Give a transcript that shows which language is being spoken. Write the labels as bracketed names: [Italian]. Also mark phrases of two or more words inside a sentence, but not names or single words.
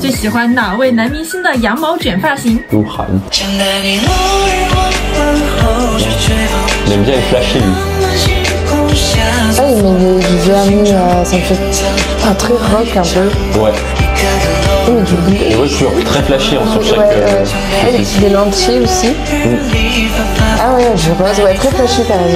[Chinese] 最喜欢哪位男明星的羊毛卷发型？ [French] 鹿晗。Il aime bien être flashé lui. Ah, il met du vernis, ça me fait très rock un peu. Ouais. Oui, du bleu. Et ouais, couleur très flashée hein, sur chaque. Des lentilles aussi. Ah ouais, du rose, ouais, très flashy, t'as raison.